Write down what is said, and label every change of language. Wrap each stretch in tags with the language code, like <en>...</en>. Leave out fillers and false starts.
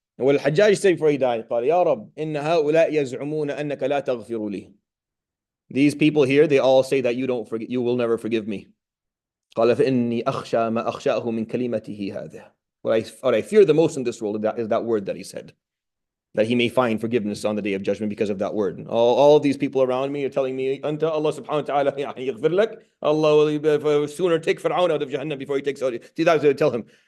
<en>And what Al-Hajjaj said before he died,</en> <ar>قال يا رب إن هؤلاء يزعمون أنك لا تغفر لي.</ar> <en>These people here, they all say that you will never forgive me.</en> <ar>قال فإني أخشى ما أخشاه من كلمته هذه.</ar> <en>What I fear the most in this world is that word that he said, that he may find forgiveness on the day of judgment because of that word. All of these people around me are telling me,</en> <ar>Anta Allah subhanahu wa ta'ala yaghfir lak.</ar> <en>Allah will sooner take Fir'aun out of Jahannam before he takes out. See, that's what I tell him.</en>